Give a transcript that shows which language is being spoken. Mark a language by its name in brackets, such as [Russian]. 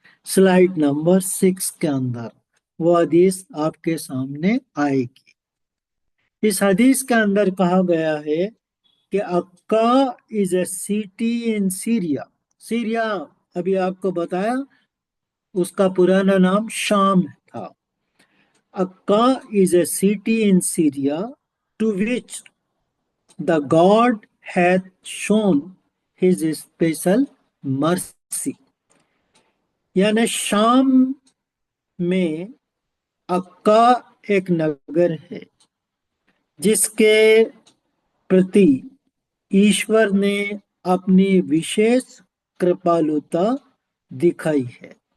[Hindi] Slide number 6 के अंदर वो हदीस आपके सामने आएगी। इस हदीस के अंदर कहा गया है कि [English] Akka is a city in Syria. [Hindi] Syria अभी आपको बताया, उसका पुराना नाम शाम था। [English] Akka is a city in Syria to which the God hath shown his special mercy। [Hindi] यानी शाम में अक्का एक नगर है जिसके प्रति ईश्वर ने अपनी विशेष कृपालुता दिखाई है।